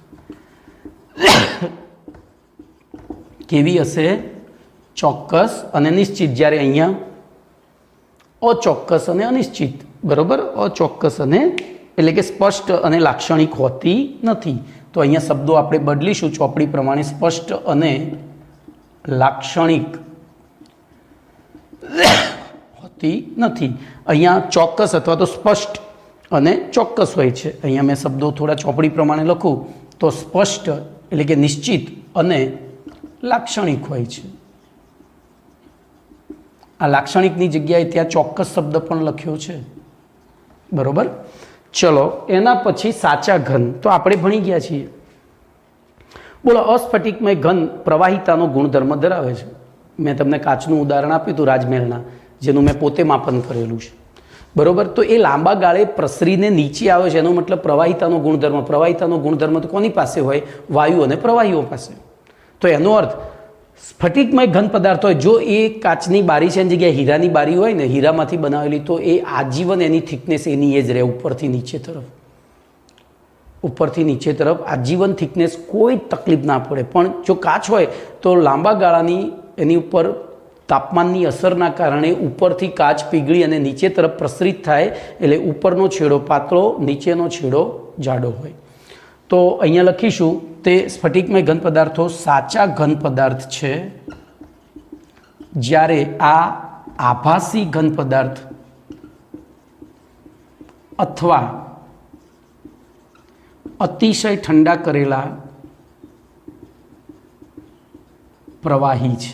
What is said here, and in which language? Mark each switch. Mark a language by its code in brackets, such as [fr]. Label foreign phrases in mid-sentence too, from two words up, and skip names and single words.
[gu] કેવી હશે? ચોક્કસ અને નિશ્ચિત. જ્યારે અહીંયા અચોક્કસ અને અનિશ્ચિત. બરોબર, અચોક્કસ અને એટલે કે સ્પષ્ટ અને લાક્ષણિક હોતી નથી. તો અહીંયા શબ્દો આપણે બદલીશું ચોપડી પ્રમાણે સ્પષ્ટ અને લાક્ષણિક હોતી નથી। અહીંયા ચોક્કસ અથવા તો સ્પષ્ટ અને ચોક્કસ હોય છે। અહીંયા મેં શબ્દો થોડા ચોપડી પ્રમાણે લખું તો સ્પષ્ટ એટલે કે નિશ્ચિત અને લાક્ષણિક હોય છે। આ લાક્ષણિકની જગ્યાએ ત્યાં ચોક્કસ શબ્દ પણ લખ્યો છે, બરોબર। ચલો એના પછી સાચા ઘન તો આપણે ભણી ગયા છીએ। બોલો અસ્ફટિકમય ઘન પ્રવાહિતાનો ગુણધર્મ ધરાવે છે। મેં તમને કાચનું ઉદાહરણ આપ્યું હતું રાજમહેલના, જેનું મેં પોતે માપન કરેલું છે, બરોબર। તો યે લાંબા ગાળે પ્રસરીને નીચે આવે છે, એનો મતલબ પ્રવાહિતાનો ગુણધર્મ। પ્રવાહિતાનો ગુણધર્મ તો કોની પાસે હોય? વાયુ અને પ્રવાહીઓ પાસે। તો એનો અર્થ સ્ફટિકમય ઘન પદાર્થ હોય, જો એ કાચની બારી છે એની જગ્યાએ હીરાની બારી હોય ને, હીરામાંથી બનાવેલી, તો એ આજીવન એની થિકનેસ એની એ જ રહે, ઉપરથી નીચે તરફ, ઉપરથી નીચે તરફ આજીવન થિકનેસ, કોઈ તકલીફ ના પડે। પણ જો કાચ હોય તો લાંબા ગાળાની એની ઉપર તાપમાનની અસરના કારણે ઉપરથી કાચ પીગળી અને નીચે તરફ પ્રસરિત થાય, એટલે ઉપરનો છેડો પાતળો, નીચેનો છેડો જાડો હોય। તો અહીંયા લખીશું તે સ્ફટિકમય ઘન પદાર્થો સાચા ઘન પદાર્થ છે જ્યારે આ આભાસી ઘન પદાર્થ અથવા અતિશય ઠંડા કરેલા પ્રવાહી છે।